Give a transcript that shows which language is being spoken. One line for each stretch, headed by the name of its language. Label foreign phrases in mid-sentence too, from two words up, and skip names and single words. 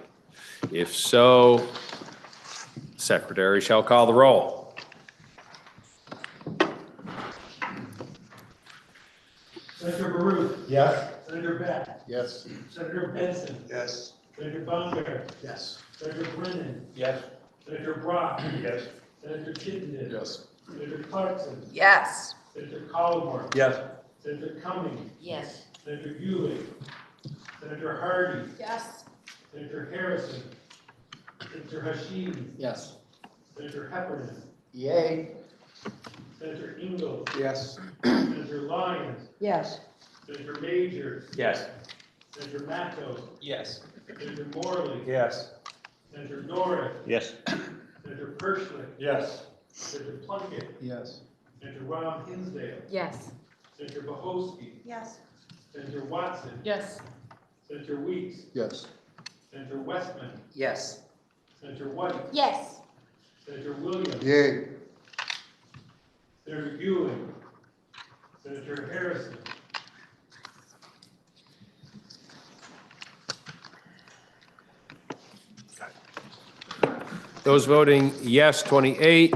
English: If so, Secretary shall call the roll. Senator Baruch. Yes. Senator Beck. Yes. Senator Benson. Yes. Senator Baumgart. Yes. Senator Brennan. Yes. Senator Brock. Yes. Senator Chittenden. Yes. Senator Clarkson. Yes. Senator Collmore. Yes. Senator Cummings. Yes. Senator Ewing. Senator Hardy. Yes. Senator Harrison. Senator Hashim. Yes. Senator Heffernan. Yay. Senator Ingalls. Yes. Senator Lyons. Yes. Senator Major. Yes. Senator Matto. Yes. Senator Morley. Yes. Senator Norris. Yes. Senator Perschlick. Yes. Senator Plunkett. Yes. Senator Ron Hinsdale. Yes. Senator Bohosky. Yes. Senator Watson. Yes. Senator Weeks. Yes. Senator Westman. Yes. Senator White. Yes. Senator Williams. Yay. Senator Ewing. Senator Harrison. Those voting yes, 28.